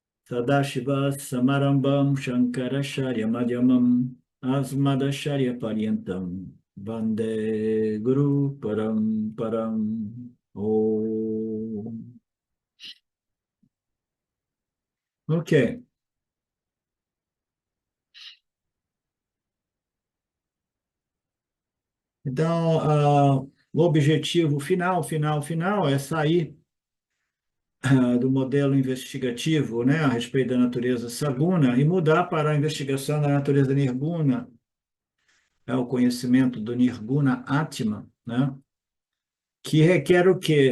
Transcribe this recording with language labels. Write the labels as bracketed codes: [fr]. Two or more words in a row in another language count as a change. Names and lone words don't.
[sa] सदाशिव समारम्भां शङ्कराचार्य मध्यमाम् अस्मदाचार्य पर्यन्तां वन्दे गुरु परम्. Om. [pt] Ok. Então, o objetivo final é sair do modelo investigativo, né, a respeito da natureza saguna e mudar para a investigação da natureza nirguna, o conhecimento do [sa] निर्गुण आत्मा, [pt] né, que requer o quê?